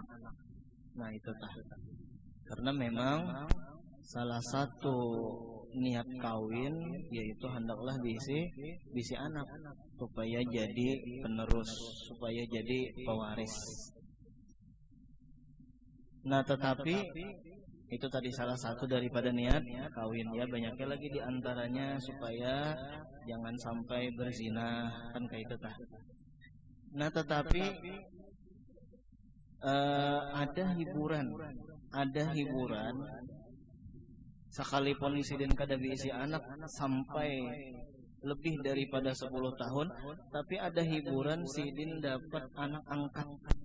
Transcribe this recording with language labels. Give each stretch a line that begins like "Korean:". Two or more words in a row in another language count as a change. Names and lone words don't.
Banjar: Nah itu karena memang salah satu niat kawin yaitu hendaklah bisi anak supaya jadi penerus, supaya jadi pewaris. Nah tetapi itu tadi salah satu daripada niat kawin, ya banyaknya lagi diantaranya supaya jangan sampai berzina, kan kayak itu tah. Nah tetapi ada hiburan sekalipun sidin kada diisi anak sampai lebih daripada 10 tahun, tapi ada hiburan sidin dapat anak angkat.